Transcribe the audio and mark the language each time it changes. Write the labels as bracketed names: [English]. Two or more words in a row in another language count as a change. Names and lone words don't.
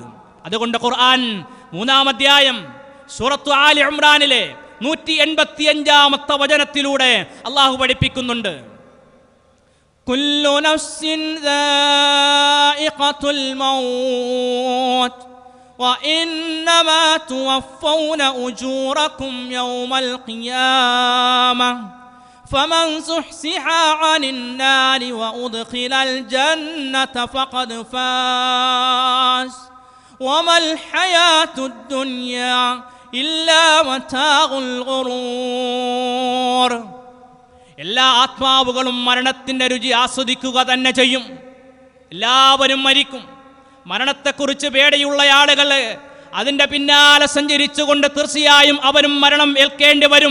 [Malayalam] അതുകൊണ്ട് ഖുർആൻ 3-ാം അധ്യായം സൂറത്തു ആലി ഇംറാനിലെ 185-ാമത്തെ വചനത്തിലൂടെ അള്ളാഹു പഠിപ്പിക്കുന്നുണ്ട്, [Arabic] كل نفس ذائقة الموت وإنما توفون أجوركم يوم القيامة فمن زحزح عن النار وأدخل الجنة فقد فاز وما الحياة الدنيا إلا متاع الغرور. [Malayalam] എല്ലാ ആത്മാവുകളും മരണത്തിൻ്റെ രുചി ആസ്വദിക്കുക തന്നെ ചെയ്യും. എല്ലാവരും മരിക്കും. മരണത്തെക്കുറിച്ച് പേടിയുള്ള ആളുകൾ അതിൻ്റെ പിന്നാലെ സഞ്ചരിച്ചുകൊണ്ട് തീർച്ചയായും അവരും മരണം ഏൽക്കേണ്ടി വരും.